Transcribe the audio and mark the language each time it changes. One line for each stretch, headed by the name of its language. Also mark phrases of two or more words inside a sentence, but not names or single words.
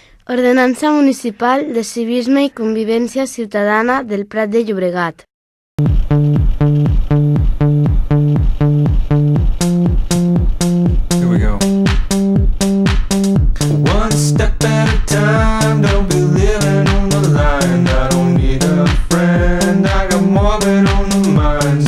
Catalan: Ordenança Municipal de Civisme i Convivència Ciutadana del Prat de Llobregat.
English: Here we go. One step at a time, don't be living on the line. I don't need a friend, I got more than on the mind.